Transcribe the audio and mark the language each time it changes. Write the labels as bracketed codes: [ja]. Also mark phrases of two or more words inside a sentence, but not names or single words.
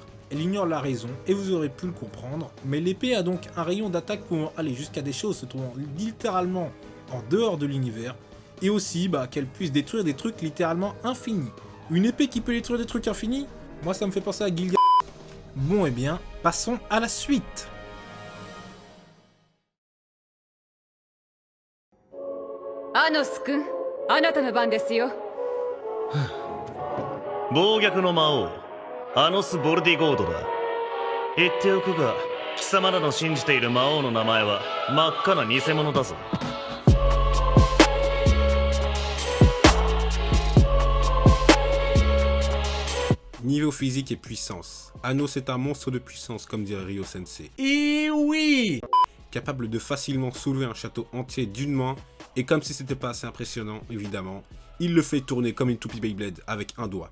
[fr] Elle ignore la raison, et vous aurez pu le comprendre, mais l'épée a donc un rayon d'attaque pouvant aller jusqu'à des choses se trouvant littéralement en dehors de l'univers, et aussi qu'elle puisse détruire des trucs littéralement infinis. Une épée qui peut détruire des trucs infinis? Moi ça me fait penser à Gilgamesh. Bon et bien, passons à la suite. [ja] Anos-kun, あなたの番ですよ。暴虐の魔王、アノス・ボルディゴードだ。言っておくが、貴様らの信じている魔王の名前は真っ赤な偽物だぞ。 [fr] Niveau physique et puissance. Anos est un monstre de puissance, comme dirait Ryo Sensei. Et oui! Capable de facilement soulever un château entier d'une main, et comme si c'était pas assez impressionnant, évidemment, il le fait tourner comme une toupie Beyblade avec un doigt.